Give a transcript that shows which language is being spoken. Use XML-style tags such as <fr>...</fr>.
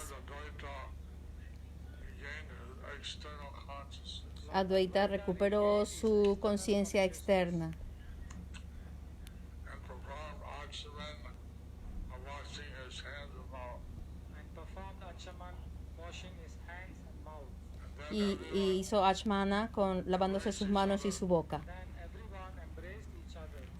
<en>Advaita regained his external consciousness.</en> <es>Adwaita recuperó su conciencia externa</es> <en>And performed acharan of washing his hands and mouth. and performed Achaman, washing his hands and mouth. And then</en> <es>y hizo Achmana lavándose sus manos y su boca.</es> <en>Then everyone embraced each other</en>